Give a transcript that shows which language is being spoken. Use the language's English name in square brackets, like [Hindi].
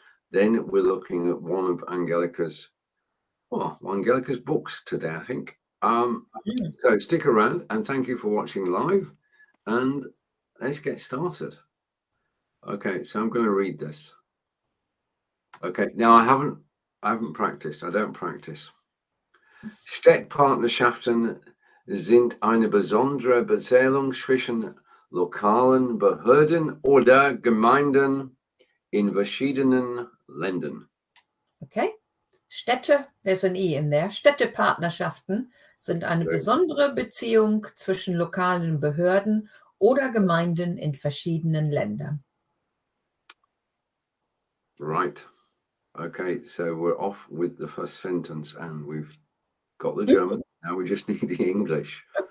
[English] Then we're looking at one of Angelika's books today, I think. So stick around, and thank you for watching live, and let's get started. Okay, so I'm going to read this. Okay, now I haven't practiced. I don't practice. [German] Städtpartnerschaften sind eine besondere Beziehung zwischen lokalen Behörden oder Gemeinden in verschiedenen Ländern. [English] Okay. Städte, there's an E in there. [German] Städtepartnerschaften sind eine besondere Beziehung zwischen lokalen Behörden oder Gemeinden in verschiedenen Ländern. [English] Right. Okay, so we're off with the first sentence, and we've got the German. Now we just need the English.